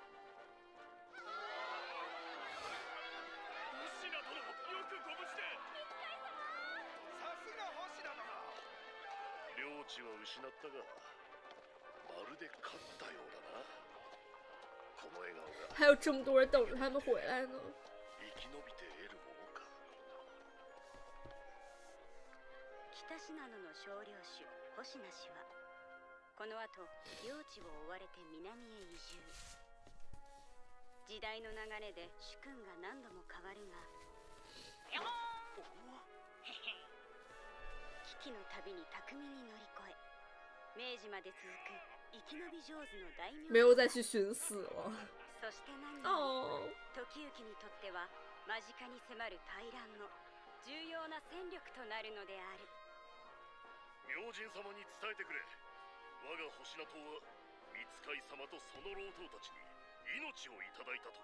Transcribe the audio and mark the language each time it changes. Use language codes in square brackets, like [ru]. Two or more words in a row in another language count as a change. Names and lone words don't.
[ja] 星名殿、よくご無事で。さすが星名殿。領地は失ったが、まるで勝ったようだな。この笑顔が [zh] 还有这么多人等着他们回来呢。 [ja] 生き延びて得るものか。北信濃の少領主星名氏はこの後領地を追われて南へ移住。時代の流れで主君が何度も変わるが、危機のたびに巧みに乗り越え、明治まで続く生き延び上手の大名。 [zh] 没有再去寻死了。 [ja] そして何より時行にとっては間近に迫る大乱の重要な戦力となるのである。明神様に伝えてくれ。我が星名党は三使様とその老頭たちに命をいただいたと。